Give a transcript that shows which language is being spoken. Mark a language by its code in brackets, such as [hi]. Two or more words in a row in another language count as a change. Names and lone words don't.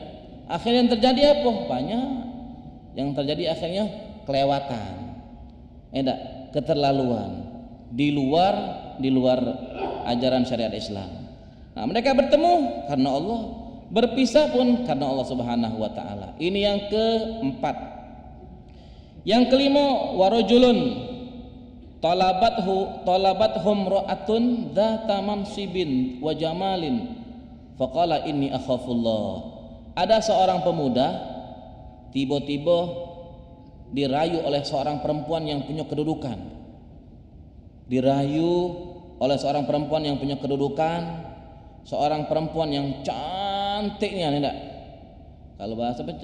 [id] Akhirnya yang terjadi apa? Banyak yang terjadi akhirnya kelewatan, keterlaluan di luar ajaran syariat Islam. Nah, mereka bertemu karena Allah, berpisah pun karena Allah [ar] سبحانه وتعالى. [id] Ini yang keempat. Yang kelima, [ar] ورجل طلبته امرأة ذات منصب وجمال فقال إني أخاف الله. [id] Ada seorang pemuda tiba-tiba dirayu oleh seorang perempuan yang punya kedudukan. Dirayu oleh seorang perempuan yang punya kedudukan, seorang perempuan yang cantiknya, kalau bahasa apa?